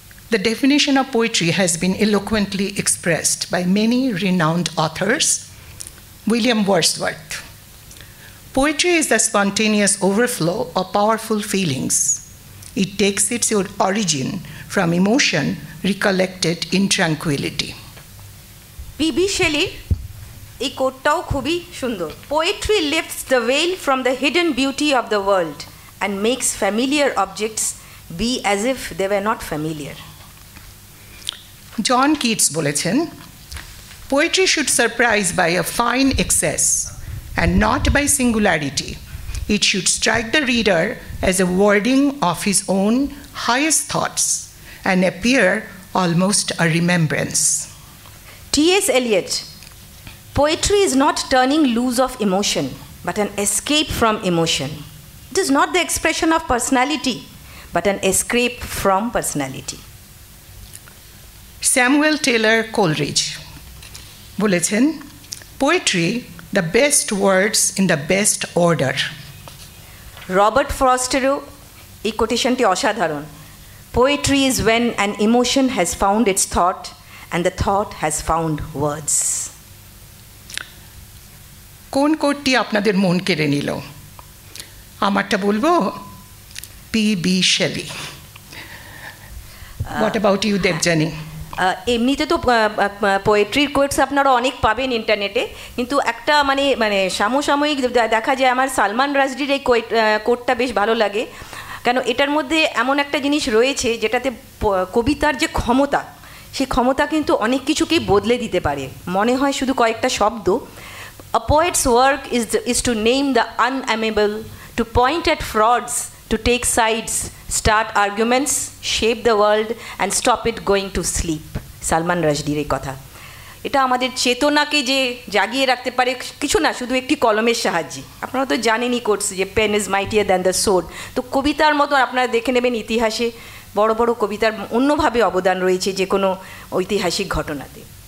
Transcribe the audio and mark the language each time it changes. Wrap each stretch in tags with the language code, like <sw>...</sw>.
<en>The definition of poetry has been eloquently expressed by many renowned authors. William Wordsworth. Poetry is the spontaneous overflow of powerful feelings. It takes its origin from emotion recollected in tranquility. P.B.</en> <bn>Shelley এই কোটটাও খুবই সুন্দর।</bn> <en>Poetry lifts the veil from the hidden beauty of the world and makes familiar objects be as if they were not familiar.</en> <bn>John Keats বলেছেন,</bn> <en>Poetry should surprise by a fine excess and not by singularity. It should strike the reader as a wording of his own highest thoughts and appear almost a remembrance. T.S. Eliot, poetry is not turning loose of emotion, but an escape from emotion. It is not the expression of personality, but an escape from personality. Samuel Taylor Coleridge</en> <bn>বলেছেন,</bn> <en>Poetry, the best words in the best order.</en> <bn>Robert ফ্রস্টেরও এই কোটেশনটি অসাধারণ।</bn> <en>Poetry is when an emotion has found its thought and the thought has found words.</en> <bn>কোন কোটটি আপনাদের মন কেড়ে নিল? আমারটা বলবো, P.B. Shelley.</bn> <en>What about you, Debjani?</en> <bn>এমনিতে তো পোয়েট্রির কোটস আপনারা অনেক পাবেন ইন্টারনেটে, কিন্তু একটা মানে সমসাময়িক দেখা যায় আমার সালমান রাশদির এই কোটটা বেশ ভালো লাগে, কেন এটার মধ্যে এমন একটা জিনিস রয়েছে যেটাতে কবিতার যে ক্ষমতা, সেই ক্ষমতা কিন্তু অনেক কিছুকেই বদলে দিতে পারে। মনে হয় শুধু কয়েকটা শব্দ,</bn> <en>A poet's work is to name the unamiable, to point at frauds, to take sides, start arguments, shape the world and stop it going to sleep.</en> <bn>Salman রাশদির এই কথা, এটা আমাদের চেতনাকে যে জাগিয়ে রাখতে পারে, কিছু না শুধু একটি কলমের সাহায্যে। আপনারা তো জানেনই কোর্স যে</bn> <en>Pen is mightier than the sword.</en> <bn>তো কবিতার মতো আপনারা দেখে নেবেন ইতিহাসে বড় বড় কবিতার অন্যভাবে অবদান রয়েছে যে কোনো ঐতিহাসিক ঘটনাতে।</bn>